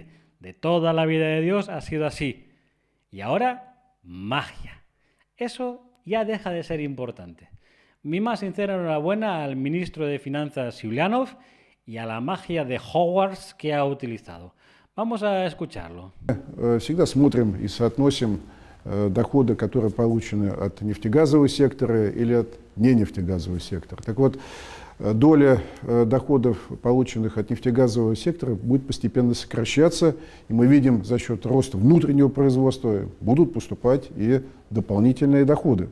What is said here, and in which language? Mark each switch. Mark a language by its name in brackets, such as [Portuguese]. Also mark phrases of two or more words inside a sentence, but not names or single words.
[Spanish] De toda la vida de Dios ha sido así. Y ahora, magia. Eso ya deja de ser importante. Mi más sincera enhorabuena al ministro de Finanzas Yulianov y a la magia de Hogwarts que ha utilizado. Vamos a escucharlo. [Russian] Всегда смотрим и соотносим доходы, которые получены от нефтегазового сектора или от ненефтегазового сектора. Так вот, доля доходов, полученных от нефтегазового сектора, будет постепенно сокращаться, и мы видим, за счет роста внутреннего производства будут поступать и дополнительные доходы.